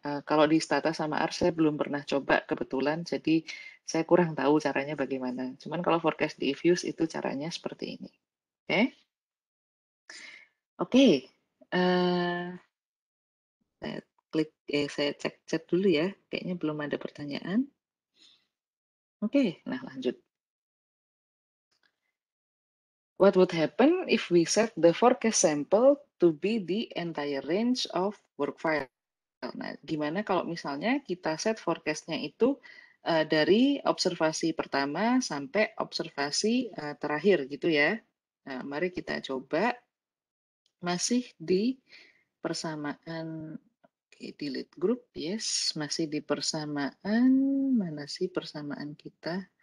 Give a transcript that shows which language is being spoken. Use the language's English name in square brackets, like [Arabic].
[Indonesian] Kalau di Stata sama R saya belum pernah coba kebetulan, jadi saya kurang tahu caranya bagaimana. Cuman kalau forecast di eViews itu caranya seperti ini. Oke? Oke. Saya saya cek chat dulu ya. Kayaknya belum ada pertanyaan. Oke, nah lanjut. [English] What would happen if we set the forecast sample to be the entire range of work file? [Indonesian] Nah, gimana kalau misalnya kita set forecast-nya itu dari observasi pertama sampai observasi terakhir gitu ya. Nah, mari kita coba masih di persamaan. Oke, delete group, yes. Masih di persamaan, mana sih persamaan kita?